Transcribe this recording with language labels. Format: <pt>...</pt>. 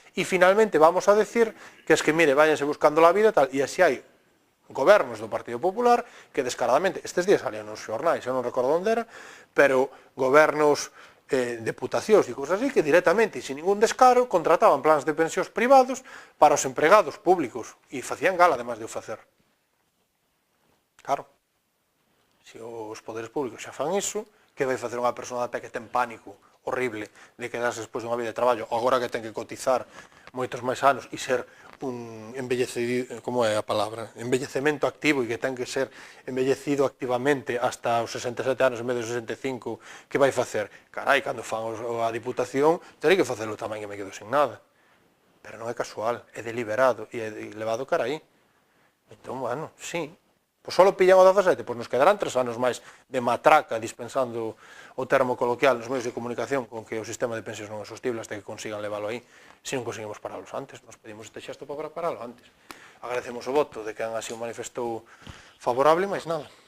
<es>E, finalmente, vamos a decir que es que, mire, váyanse buscando la vida tal.</es> <gl>E así hai gobernos do Partido Popular que, descaradamente, estes días salían nos xornais, eu non recordo onde era, pero gobernos, deputacións e cousas así, que directamente, sin ningún descaro, contrataban plans de pensións privados para os empregados públicos. E facían gala, además de o facer. Claro. Se os poderes públicos xa fan iso, que vai facer unha persona de pé que ten pánico horrible de quedarse despois dunha vida de traballo, agora que ten que cotizar moitos máis anos e ser un envellecido, como é a palabra, envellecemento activo e que ten que ser envellecido activamente hasta os 67 anos en vez de 65, que vai facer? Carai, cando fan a Diputación, terei que facelo tamén e me quedo sin nada. Pero non é casual, é deliberado e é levado cara aí. Entón, bueno, sí. Pois só pillan o 17, pois nos quedarán 3 anos máis de matraca dispensando o termo coloquial nos medios de comunicación con que o sistema de pensións non é sostible hasta que consigan leválo aí, se non conseguimos paralos antes. Nos pedimos este xesto para paralo antes. Agradecemos o voto de que así o manifestou favorable, máis nada.</gl>